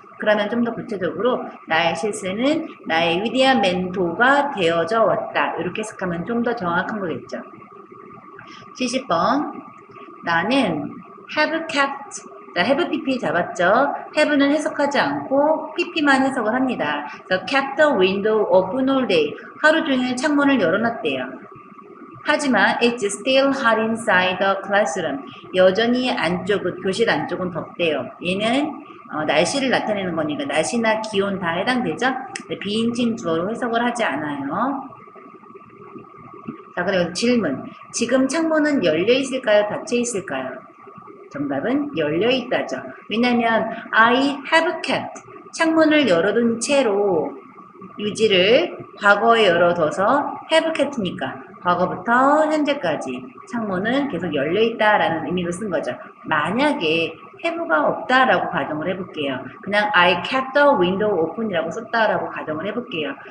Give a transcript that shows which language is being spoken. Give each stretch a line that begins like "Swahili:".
Korean: 그러면 좀 더 구체적으로 나의 실수는 나의 위대한 멘토가 되어져 왔다. 이렇게 해석하면 좀 더 정확한 거겠죠. 70번 나는
English: have kept
Korean: 자, have pp 잡았죠? have는 해석하지 않고 pp만 해석을 합니다. 그래서
English: kept the window open all day.
Korean: 하루 종일 창문을 열어놨대요. 하지만
English: it's still hot inside the classroom.
Korean: 여전히 안쪽은, 교실 안쪽은 덥대요. 얘는 날씨를 나타내는 거니까 날씨나 기온 다 해당되죠? 비인칭 주어로 해석을 하지 않아요. 자, 그리고 질문. 지금 창문은 열려 있을까요? 닫혀 있을까요? 정답은 열려 있다죠. 왜냐면
English: I have kept.
Korean: 창문을 열어둔 채로 유지를 과거에 열어둬서
English: have kept
Korean: 니까 과거부터 현재까지 창문은 계속 열려있다라는 의미로 쓴 거죠. 만약에 have가 없다라고 가정을 해볼게요. 그냥
English: I kept the window open
Korean: 이라고 썼다라고 가정을 해볼게요.